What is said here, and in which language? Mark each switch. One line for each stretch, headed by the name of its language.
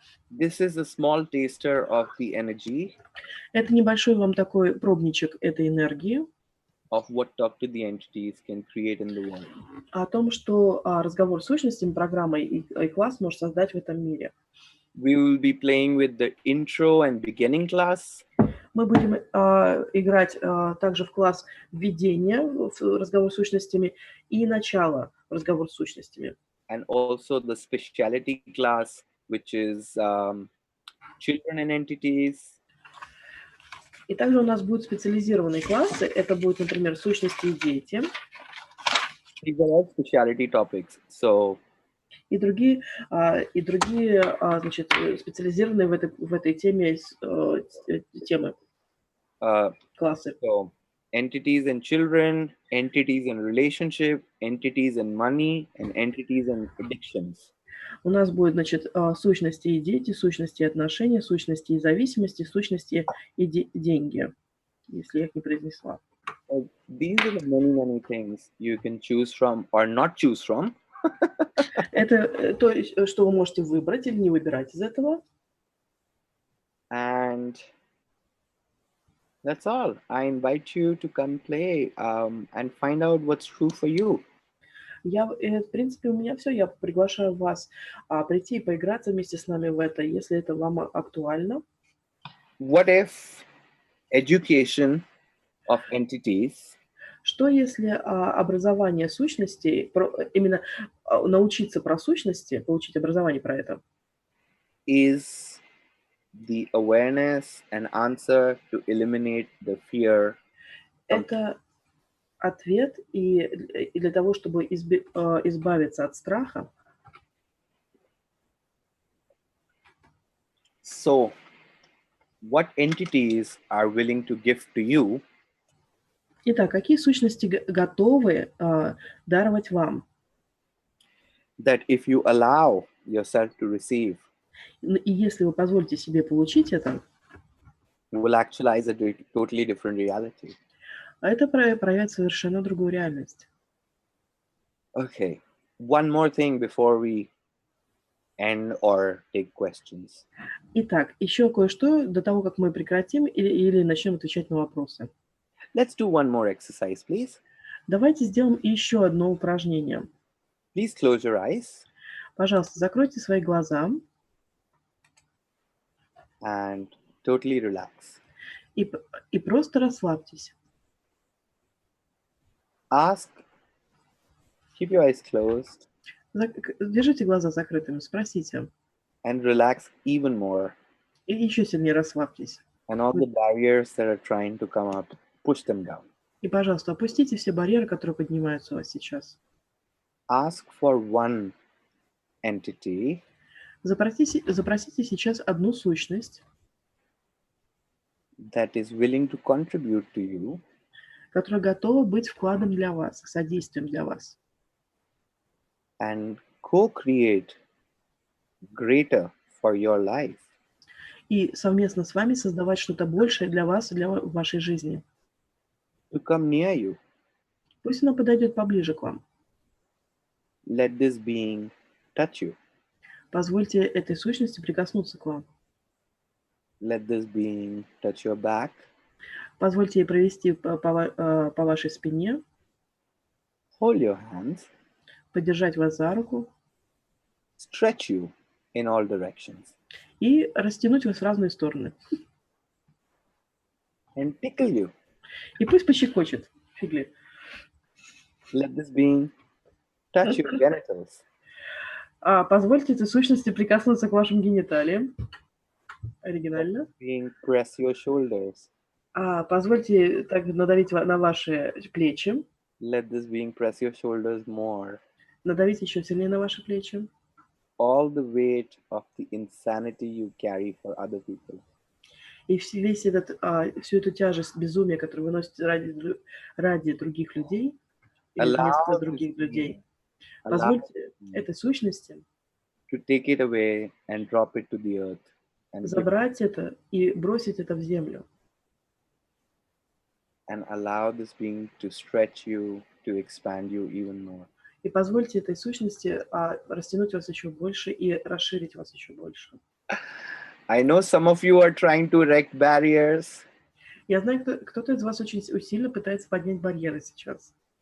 English: This is a small taster of the energy.
Russian: Это небольшой вам такой пробничек этой энергии.
English: Of what talk to the entities can create in the world.
Russian: О том, что разговор с сущностями, программой и класс может создать в этом мире.
English: We will be playing with the intro and beginning class.
Russian: Мы будем играть также в класс введения в разговор с сущностями и начало в разговор с сущностями.
English: And also the speciality class, which is children and entities.
Russian: И также у нас будут специализированные классы. Это будут, например, сущности и дети.
English: These are all specialty topics. So
Russian: И другие, значит, специализированные в этой теме темы, классы.
English: So entities and children, entities and relationship, entities and money, and entities and addictions.
Russian: У нас будет, значит, сущности и дети, сущности и отношения, сущности и зависимости, сущности и деньги, если я их не произнесла.
English: These are the many things you can choose from or not choose from.
Russian: Это то, что вы можете выбрать или не выбирать из этого.
English: And that's all. I invite you to come play and find out what's true for you.
Russian: В принципе, у меня все. Я приглашаю вас прийти и поиграться вместе с нами в это, если это вам актуально.
English: What if education of entities
Russian: Что если образование сущностей, именно научиться про сущности, получить образование про это,
English: is the awareness and answer to eliminate the fear?
Russian: это ответ и для того, чтобы избавиться от страха.
English: So, what entities are willing to give to you?
Russian: Итак, какие сущности готовы даровать вам?
English: That if you allow yourself to receive,
Russian: И если вы позволите себе получить это,
English: you will actualize a totally different reality.
Russian: это проявит совершенно другую реальность.
English: Okay, one more thing before we end or take questions.
Russian: Итак, еще кое-что до того, как мы прекратим или начнем отвечать на вопросы.
English: Let's do one more exercise, please.
Russian: Давайте сделаем еще одно упражнение.
English: Please close your eyes.
Russian: Пожалуйста, закройте свои глаза.
English: And totally relax.
Russian: И просто расслабьтесь.
English: Ask, keep your eyes closed.
Russian: Держите глаза закрытыми, спросите.
English: And relax even more.
Russian: И еще сильнее расслабьтесь.
English: And all the barriers that are trying to come up, push them down.
Russian: И, пожалуйста, опустите все барьеры, которые поднимаются у вас сейчас.
English: Ask for one entity.
Russian: Запросите сейчас одну сущность,
English: That is willing to contribute to you.
Russian: которая готова быть вкладом для вас, содействием для вас.
English: And co-create greater for your life.
Russian: И совместно с вами создавать что-то большее для вас и для вашей жизни.
English: To come near you.
Russian: Пусть она подойдет поближе к вам.
English: Let this being touch you.
Russian: Позвольте этой сущности прикоснуться к вам.
English: Let this being touch your back.
Russian: Позвольте ей провести по вашей спине.
English: Hold your hands.
Russian: Подержать вас за руку.
English: Stretch you in all directions.
Russian: И растянуть вас в разные стороны.
English: And tickle you.
Russian: И пусть пощекочет. Фигли.
English: Let this being touch your genitals.
Russian: Позвольте этой сущности прикоснуться к вашим гениталиям. Оригинально.
English: Let this being press your shoulders.
Russian: Позвольте также надавить на ваши плечи.
English: Let this being press your shoulders more.
Russian: Надавить еще сильнее на ваши плечи.
English: All the weight of the insanity you carry for other people.
Russian: И всю эту тяжесть безумия, которую вы носите ради других людей, или вместо других людей, позвольте этой сущности
English: to take it away and drop it to the earth.
Russian: забрать это и бросить это в землю.
English: And allow this being to stretch you, to expand you even more.
Russian: И позвольте этой сущности растянуть вас еще больше и расширить вас еще больше.
English: I know some of you are trying to erect barriers.
Russian: Я знаю, кто-то из вас очень усиленно пытается поднять барьеры сейчас.